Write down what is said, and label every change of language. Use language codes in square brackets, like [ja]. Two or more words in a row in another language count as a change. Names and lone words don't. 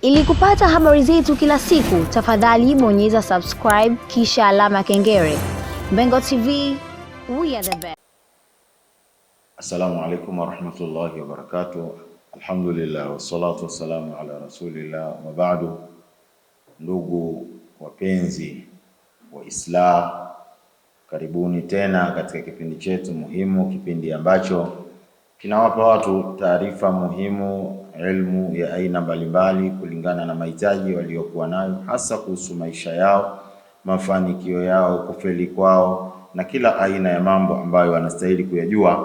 [sw] Ili kupata habari zetu kila siku, tafadhali bonyeza subscribe kisha alama kengele. Mbengo TV, [en] we are the best. [ar] السلام عليكم ورحمة الله وبركاته. الحمد لله والصلاة والسلام على رسول الله وبعد. [sw] Ndugu wapenzi wa Islam, karibuni tena katika kipindi chetu muhimu, kipindi ambacho kinawapa watu taarifa muhimu, elimu ya aina mbalimbali kulingana na mahitaji waliokuwa nayo, hasa kuhusu maisha yao, mafanikio yao, kufeli kwao na kila aina ya mambo ambayo wanastahili kuyajua.